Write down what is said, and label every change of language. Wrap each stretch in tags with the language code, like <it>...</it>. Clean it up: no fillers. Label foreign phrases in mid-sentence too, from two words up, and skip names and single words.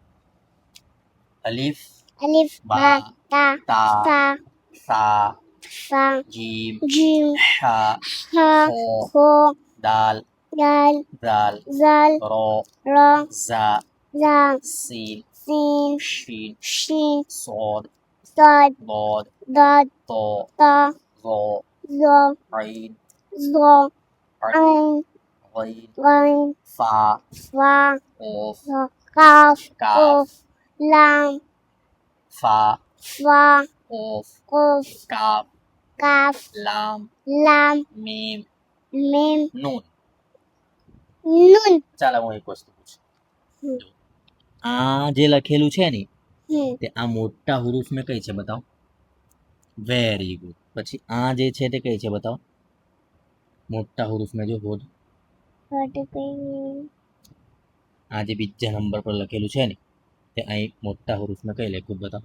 <ar>અલીફ અલીફ બા તા તા તા સા સા જીમ જીમ શા حا خا દાલ દાલ દાલ ઝાલ રો રો ઝા ઝા सीन सीन शीन शीन صاد صاد ضاد ضاد طا طا ظا ظا عين ظا عين غين غين فا فا قاف ظا قاف كاف قاف لام فا فا قاف قاف काफ काफ लाम लाम मीम मीम नून. नून</ar> <gu>ચાલો હું એક વસ્તુ પૂછું. આ જે લખેલું છે ને તે આ મોટા હુરુફ મેં કઈ છે બતાવો. વેરી ગુડ. પછી આ જે છે તે કઈ છે બતાવો. મોટા હુરુફ મેં જો હોદ. આ જે બીજા નંબર પર લખેલું છે ને તે અહીં મોટા હુરુફ મેં કઈ લખ્યું બતાવો.</gu>